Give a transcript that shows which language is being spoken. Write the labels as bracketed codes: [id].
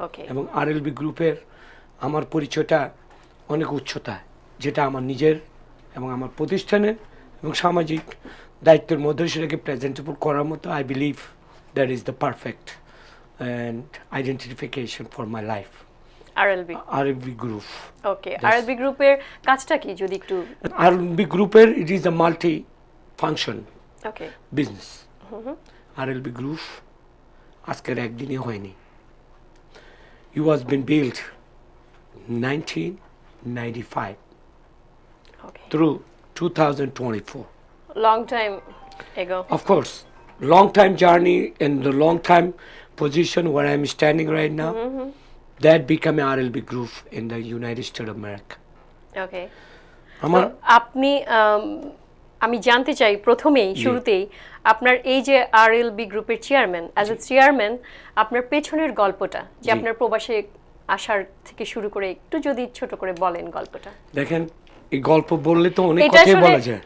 [bn] এবং আরএলবি গ্রুপের আমার পরিচয়টা অনেক উচ্চতা, যেটা আমার নিজের এবং আমার প্রতিষ্ঠানের এবং সামাজিক দায়িত্বের মধ্যে সেটাকে প্রেজেন্টেবল করার মতো [en] I believe that is the perfect and identification for my life. [bn] আরএলবি group. ওকে, আরএলবি গ্রুপের কাজটা কি যদি একটু? [en] RLB গ্রুপের it is a multi function business. [bn] আরএলবি group আজকের একদিনই হয়নি। [en] It was been built 1995 through 2024. Long time ago. Of course, long time journey and the long time position where I'm standing right now, that became an RLB group in the United States of America. Okay. [bn] আপনি আমি জানতে চাই প্রথমেই শুরুতেই আপনার এই যে আরএলবি গ্রুপের চেয়ারম্যান, [en] as a chairman [bn] আপনার পেছনের গল্পটা, যে আপনার প্রবাসে আসার থেকে শুরু করে একটু যদি ছোট করে বলেন গল্পটা। দেখেন, এই গল্প বললে তো অনেক কথাই বলা যায়।